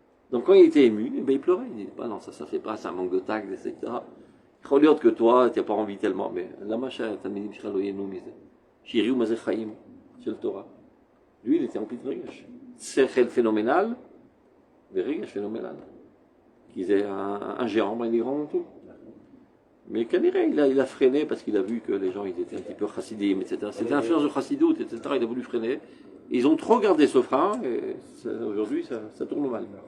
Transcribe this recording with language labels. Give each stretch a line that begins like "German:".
French: Donc quand il était ému, eh ben, il pleurait. Il disait, bah non, ça ne fait pas, c'est un manque de tact, etc. Il faut dire que toi, tu n'as pas envie tellement. Mais
Hebrew: lama t'almidim שלך לא ייהנו מזה. שיראו מה זה חיים של תורה.
French: Lui, il était empli de רגש. שכל phénoménal, mais רגש phénoménal. Qui disait un géant, ben, il est grand en tout. Mais Kaniré, il a freiné parce qu'il a vu que les gens ils étaient un petit peu chassidim, etc. C'était l'influence de chassidout, etc. Il a voulu freiner. Ils ont trop gardé ce frein et aujourd'hui ça tourne mal.